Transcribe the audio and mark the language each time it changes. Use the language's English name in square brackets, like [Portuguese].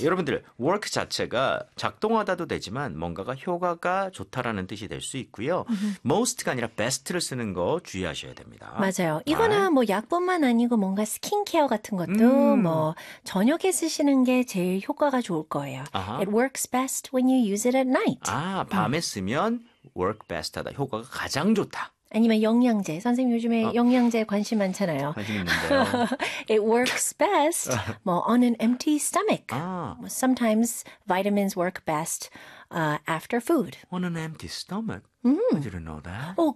[Korean] 네, 여러분들, work 자체가 작동하다도 되지만 뭔가가 효과가 좋다라는 뜻이 될수 있고요. most가 아니라 best를 쓰는 거 주의하셔야 됩니다. 맞아요. 이거는 [English] right? [Korean] 뭐 약뿐만 아니고 뭔가 스킨케어 같은 것도 뭐 저녁에 쓰시는 게 제일 효과가 좋을 거예요. [English] It works best when you use it at night. [Korean] 밤에 쓰면 [English] work best [Korean] 하다. 효과가 가장 좋다. 아니면 영양제. 선생님 요즘에 영양제 관심 많잖아요. 관심 있는데요. [English] It works best 뭐 on an empty stomach. Sometimes vitamins work best after food. On an empty stomach? I didn't know that.